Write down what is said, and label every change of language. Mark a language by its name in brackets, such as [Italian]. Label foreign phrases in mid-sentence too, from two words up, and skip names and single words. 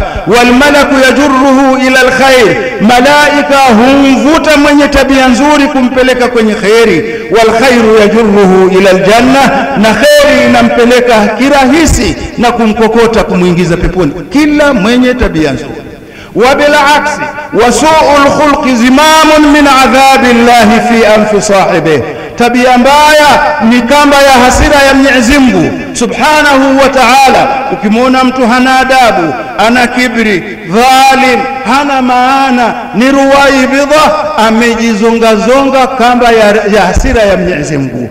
[Arabic] والملك يجره إلى الخير, [Swahili] malaika humvuta mwenye tabia nzuri kumpeleka kwenye khairi. [Arabic] والخير يجره إلى الجنة, [Swahili] na khairi inampeleka kirahisi na kumkokota kumuingiza peponi kila mwenye tabia nzuri. [Arabic] وبالعكس وسوء الخلق زمام من عذاب الله في أنف صاحبه, [Swahili] tabia mbaya ni kamba ya hasira ya Mwenyezi Mungu [Arabic] سبحانه وتعالى. [Swahili] Ukimwona mtu hana adabu, ana kibri, dhalim, hana maana, ni ruwaibidha, amejizongazonga kamba ya hasira ya Mwenyezi Mungu.